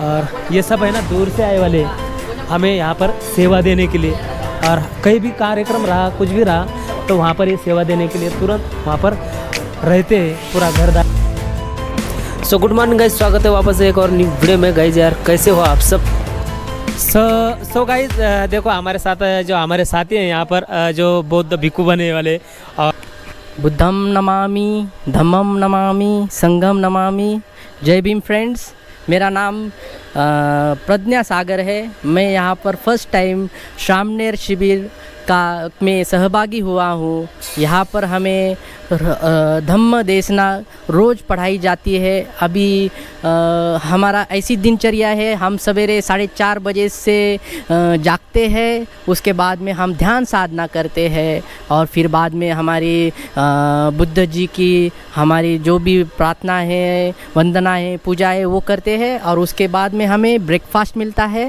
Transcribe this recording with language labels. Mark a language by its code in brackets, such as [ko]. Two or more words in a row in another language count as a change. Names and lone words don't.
[hi] और ये सब है ना दूर से आए वाले हमें यहाँ पर सेवा देने के लिए, और कहीं भी कार्यक्रम रहा कुछ भी रहा तो वहाँ पर ये सेवा देने के लिए तुरंत वहाँ पर रहते हैं पूरा घरदार। [en] so good morning guys, [hi] स्वागत है वापस एक और [en] new video [hi] में। गाइज यार कैसे हो आप सब। [en] so guys [hi] देखो हमारे साथ जो हमारे साथी हैं यहाँ पर जो बौद्ध भिक्खु बने वाले, और [pi] बुद्धम नमामि, धम्मम नमामि, संघम नमामि। [hi] जय भीम फ्रेंड्स, मेरा नाम प्रज्ञा सागर है। मैं यहाँ पर [en] first time [hi] सामनेर शिविर का में सहभागी हुआ हूँ। यहाँ पर हमें धम्म देशना रोज़ पढ़ाई जाती है। अभी हमारा ऐसी दिनचर्या है, हम सवेरे 4:30 बजे से जागते हैं, उसके बाद में हम ध्यान साधना करते हैं, और फिर बाद में हमारी बुद्ध जी की हमारी जो भी प्रार्थना है, वंदना है, पूजा है वो करते हैं, और उसके बाद में हमें ब्रेकफास्ट मिलता है।